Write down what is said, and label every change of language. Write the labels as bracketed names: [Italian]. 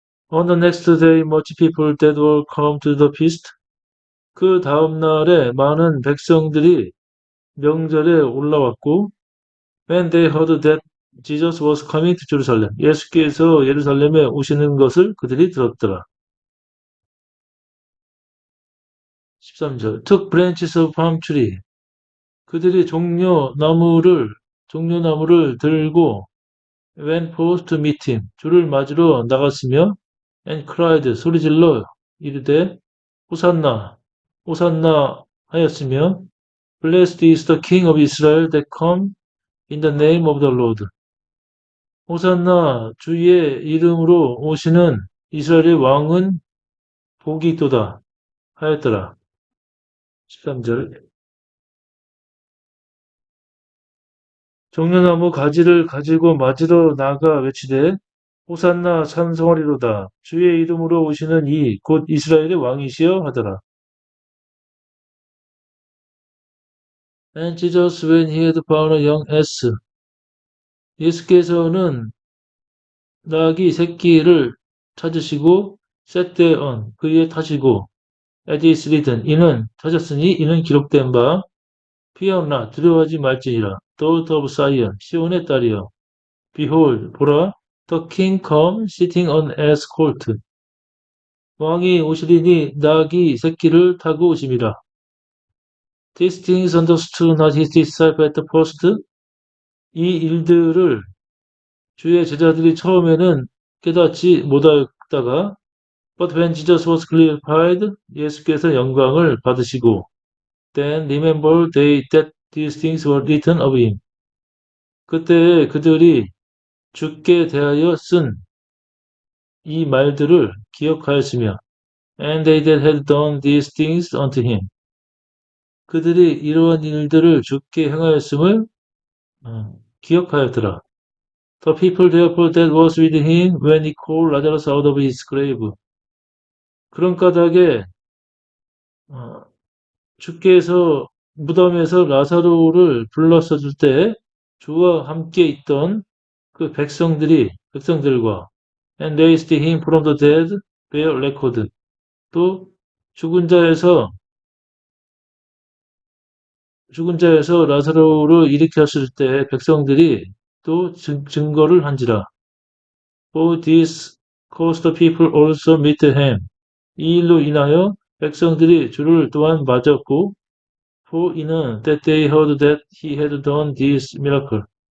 [English] On the next day, much people that were come to the feast. [Korean] 그 다음 날에 많은 백성들이 명절에 올라왔고, [English] when they heard that Jesus was coming to Jerusalem. [Korean] 예수께서 예루살렘에 오시는 것을 그들이 들었더라. 13절. [English] took branches of palm tree. [Korean] 그들이 종려나무를 들고 [English] went forth to meet him. [Korean] 주를 맞으러 나갔으며 [English] and cried [Korean] 소리질러 이르되 호산나 호산나 하였으며 [English] Blessed is the King of Israel that come in the name of the Lord. [Korean] 호산나 주의 이름으로 오시는 이스라엘의 왕은 복이 있도다 하였더라. 13절. 종려나무 가지를 가지고 맞으러 나가 외치되 호산나 찬송하리로다. 주의 이름으로 오시는 이 곧 이스라엘의 왕이시여 하더라. [English] And Jesus when he had found a young ass. [Korean] 예수께서는 나귀 새끼를 찾으시고 [English] set thereon [Korean] 그에 타시고 [English] as is written [Korean] 이는 타셨으니 이는 기록된 바 [English] fear not [Korean] 두려워하지 말지니라 [English] daughter of Zion [Korean] 시온의 딸이여 [English] behold [Korean] 보라 [English] the king come sitting on ass colt [Korean] 왕이 오시리니 나귀 새끼를 타고 오심이라. [English] These things understood not his disciples at the first. [Korean] 이 일들을 주의 제자들이 처음에는 깨닫지 못하다가 [English] But when Jesus was glorified, [Korean] 예수께서 영광을 받으시고 [English] Then remember they that these things were written of him. [Korean] 그때 그들이 주께 대하여 쓴 이 말들을 기억하였으며 [English] And they that had done these things unto him. [Korean] 그들이 이러한 일들을 주께 행하였음을 기억하였더라. [English] The people therefore that was with him when he called Lazarus out of his grave. [Korean] 그런 까닭에 주께서 무덤에서 라사로를 불렀었을 때 주와 함께 있던 그 백성들과 [English] and raised him from the dead bear record. [Korean] 또 죽은 자에서 라사로를 일으켰을 때 백성들이 또 증거를 한지라. [English] For this cause the people also meet him. [Korean] 이 일로 인하여 백성들이 주를 또한 맞았고, [English] for [Korean] 이는 [English] that they heard that he had done this miracle.